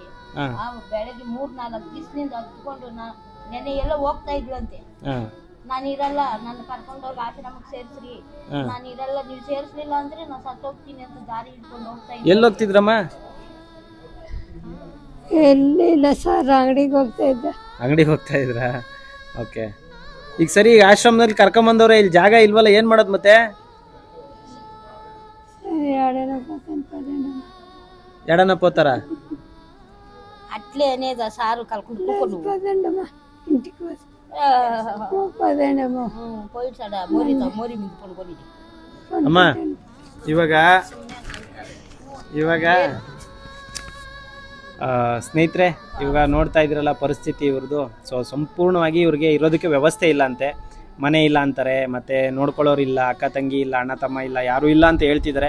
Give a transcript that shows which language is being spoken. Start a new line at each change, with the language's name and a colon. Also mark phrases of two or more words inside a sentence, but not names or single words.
Kannada: ಬೆಳಗ್ಗೆ 3-4 ದಿವಸದಿಂದ ಹತ್ಕೊಂಡು ನೆನೆ ಎಲ್ಲ ಹೋಗ್ತಾ ಇದ್ಲಂತೆ, ನಾನು ಇರಲ್ಲ, ನನ್ನ ಕರ್ಕೊಂಡೋಗಿ ಆಶ್ರಮಕ್ಕೆ ಸೇರ್ಸ್ರಿ, ನಾನು ಇರಲ್ಲ, ನೀವು ಸೇರ್ಸ್ಲಿಲ್ಲ ಅಂದ್ರೆ ನಾನು ಸತ್ತೋಗ್ತೀನಿ ಅಂತ ದಾರಿ ಹಿಡ್ಕೊಂಡು ಹೋಗ್ತಾ ಇದ್ದೆ. ಎಲ್ಲಿ ಹೋಗ್ತಿದ್ರಮ್ಮ? ಎಲ್ಲಿಲ್ಲ ಸರ್, ಅಂಗಡಿಗೆ ಹೋಗ್ತಾ ಇದ್ದೆ. ಅಂಗಡಿಗೆ ಹೋಗ್ತಾ ಇದ್ರಾ? ಓಕೆ. ಈಗ ಸರಿ, ಆಶ್ರಮದಲ್ಲಿ ಕರ್ಕೊಂಬಂದವ್ರೆ, ಇಲ್ಲಿ ಜಾಗ ಇಲ್ವಲ್ಲ, ಏನ್ ಮಾಡೋದು ಮತ್ತೆ?
Telugu: ఎడన పోతారా? అట్లే అనేది సారు కలుపుకుంటూ ఇంటికి పోయిసాడా మోరి మీద పడుకొని.
Kannada: అమ్మా ಇವಾಗ ಸ್ನೇಹಿತರೆ, ಇವಾಗ ನೋಡ್ತಾ ಇದ್ರಲ್ಲ ಪರಿಸ್ಥಿತಿ ಇವ್ರದ್ದು. ಸೊ ಸಂಪೂರ್ಣವಾಗಿ ಇವ್ರಿಗೆ ಇರೋದಕ್ಕೆ ವ್ಯವಸ್ಥೆ ಇಲ್ಲ ಅಂತೆ. ಮನೆ ಇಲ್ಲ ಅಂತಾರೆ, ಮತ್ತು ನೋಡ್ಕೊಳ್ಳೋರು ಇಲ್ಲ, ಅಕ್ಕ ತಂಗಿ ಇಲ್ಲ, ಅಣ್ಣ ತಮ್ಮ ಇಲ್ಲ, ಯಾರೂ ಇಲ್ಲ ಅಂತ ಹೇಳ್ತಿದ್ದಾರೆ.